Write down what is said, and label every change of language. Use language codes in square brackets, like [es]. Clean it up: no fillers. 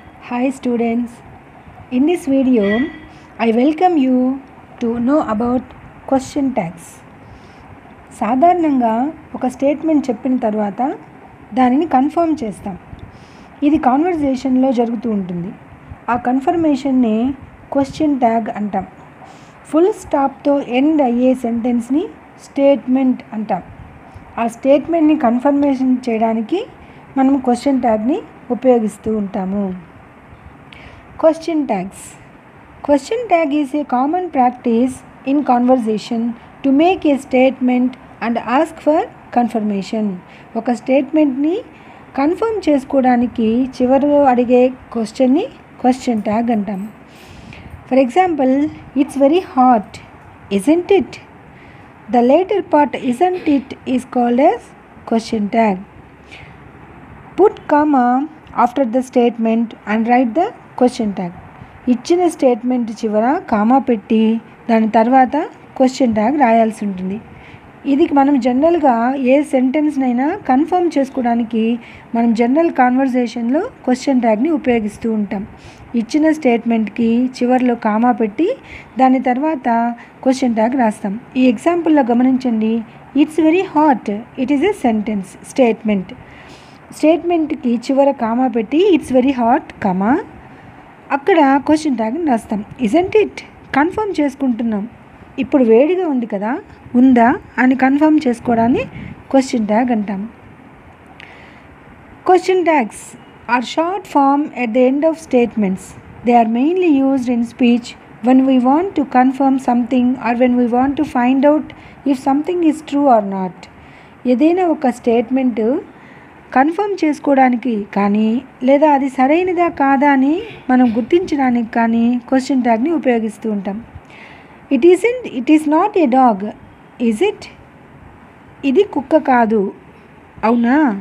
[en] Hi students, in this video I welcome you to know about question tags. [te] సాధారణంగా ఒక statement చెప్పిన తర్వాత దానిని కన్ఫర్మ్ చేస్తాం. ఇది కాన్వర్జేషన్లో జరుగుతూ ఉంటుంది. ఆ కన్ఫర్మేషన్ని క్వశ్చన్ ట్యాగ్ అంటాం. ఫుల్ స్టాప్తో ఎండ్ అయ్యే సెంటెన్స్ని స్టేట్మెంట్ అంటాం. ఆ స్టేట్మెంట్ని కన్ఫర్మేషన్ చేయడానికి మనం క్వశ్చన్ ట్యాగ్ని ఉపయోగిస్తూ ఉంటాము. [en] Question tags. Question tag is a common practice in conversation to make a statement and ask for confirmation. [te] ఒక స్టేట్మెంట్ని కన్ఫర్మ్ చేసుకోవడానికి చివరిలో అడిగే క్వశ్చన్ని క్వశ్చన్ ట్యాగ్ అంటాం. [en] For example, it's very hot, isn't it? The later part isn't it is called as question tag. Put comma after the statement and write the question tag. [te] ఇచ్చిన statement చివర comma పెట్టి దాని తర్వాత question tag రాయాల్సి ఉంటుంది. ఇది మనం జనరల్గా ఏ సెంటెన్స్నైనా కన్ఫర్మ్ చేసుకోవడానికి మనం జనరల్ కాన్వర్జేషన్లో క్వశ్చన్ ట్యాగ్ని ఉపయోగిస్తూ ఉంటాం. ఇచ్చిన స్టేట్మెంట్కి చివరిలో కామా పెట్టి దాని తర్వాత క్వశ్చన్ ట్యాగ్ రాస్తాం. ఈ ఎగ్జాంపుల్లో గమనించండి, [en] It's very hot, it is a sentence statement. [te] స్టేట్మెంట్కి చివర కామా పెట్టి [en] it's very hot [te] కామా, అక్కడ క్వశ్చన్ ట్యాగ్ని రాస్తాం. [en] isn't it, [te] కన్ఫర్మ్ చేసుకుంటున్నాం, ఇప్పుడు వేడిగా ఉంది కదా, ఉందా అని కన్ఫర్మ్ చేసుకోవడాన్ని క్వశ్చన్ ట్యాగ్ అంటాం. [en] Question tags are short form at the end of statements. They are mainly used in speech when we want to confirm something or when we want to find out if something is true or not. [te] ఏదైనా ఒక statement confirm చేసుకోవడానికి కానీ లేదా అది సరైనదా కాదా అని మనం గుర్తించడానికి కానీ క్వశ్చన్ ట్యాగ్ని ఉపయోగిస్తూ ఉంటాం. [en] It is not a dog, is it? [te] ఇది కుక్క కాదు, అవునా?